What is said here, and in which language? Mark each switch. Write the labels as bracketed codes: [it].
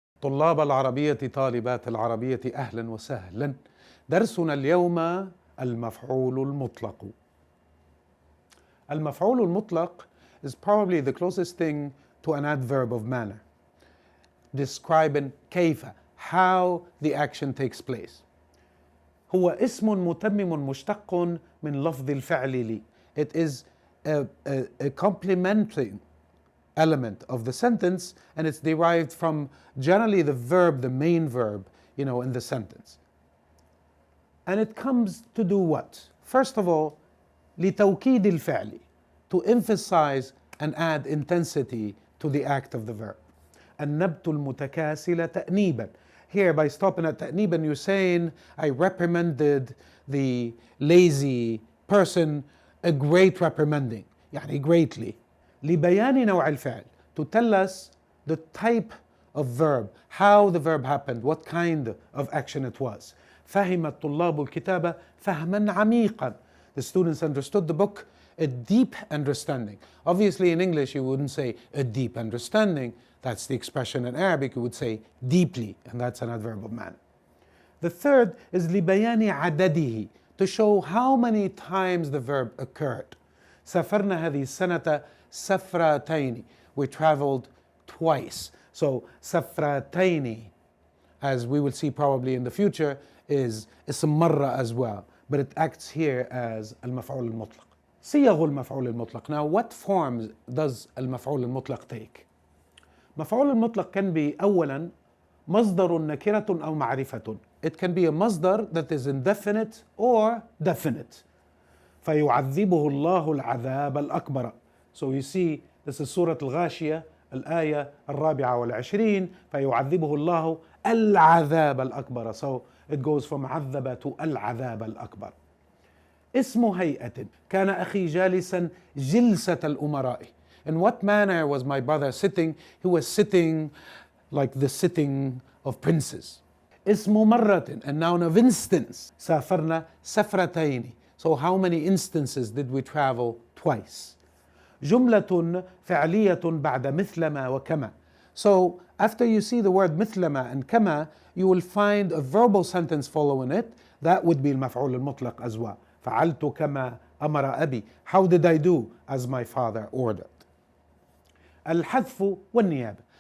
[ar] طلاب العربية طالبات العربية أهلا وسهلا. درسنا اليوم المفعول المطلق. [en] المفعول المطلق is probably the closest thing to an adverb of manner, describing كيف, how the action takes place. [ar] هو اسم متمم مشتق من لفظ الفعل لي. [en] It is a complementing element of the sentence, and it's derived from generally the verb, the main verb, in the sentence. And it comes to do what? First of all, [ar] لتوكيد الفعل, [en] to emphasize and add intensity to the act of the verb. [ar] النبت المتكاسل تأنيبا. [en] Here, by stopping at تأنيبا, you're saying, I reprimanded the lazy person a great reprimanding, يعني greatly. [ar] لبيان نوع الفعل, [en] to tell us the type of verb, how the verb happened, what kind of action it was. [ar] فهم الطلاب الكتاب فهما عميقا. [en] The students understood the book, a deep understanding. Obviously in English you wouldn't say a deep understanding, that's the expression in Arabic, you would say deeply, and that's an adverb of manner. The third is [ar] لبيان عدده, [en] to show how many times the verb occurred. [ar] سافرنا هذه السنة سفرتين, [en] we traveled twice. So سفرتين, as we will see probably in the future, is اسم مرة as well, but it acts here as المفعول المطلق. [ar] صيغ المفعول المطلق. [en] Now what forms does المفعول المطلق take? [ar] مفعول المطلق [en] can be [ar] أولا مصدر نكرة أو معرفة. [en] It can be a مصدر that is indefinite or definite. [ar] فيعذبه الله العذاب الأكبر. [en] So you see, this is سورة الغاشية, الآية 24. [ar] فيعذبه الله العذاب الأكبر. [en] So it goes from عذب to العذاب الأكبر. [ar] اسم هيئة. كان أخي جالسا جلسة الأمراء. [en] In what manner was my brother sitting? He was sitting like the sitting of princes. اسم مرة, a noun of instance. [ar] سافرنا سفرتين. [en] So how many instances did we travel? Twice. [ar] جملة فعلية بعد مثلما وكما. [en] So after you see the word مثلما and كما, you will find a verbal sentence following it. That would be المفعول المطلق as well. [ar] فعلت كما أمر أبي. [en] How did I do? As my father ordered. [ar] الحذف والنيابة.